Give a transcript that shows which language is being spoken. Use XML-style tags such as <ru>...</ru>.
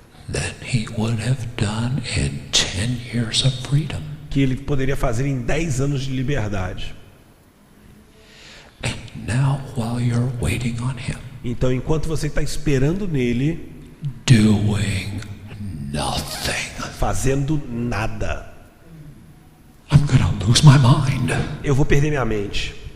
<en>than he would have done in 10 years of freedom.</en> <pt>que ele poderia fazer em 10 anos de liberdade.</pt> <en>And now, while you're waiting on him,</en> <pt>Então, enquanto você está esperando nele,</pt> <en>doing nothing,</en> <pt>fazendo nada,</pt> <en>I'm gonna lose my mind.</en> <pt>eu vou perder minha mente.</pt>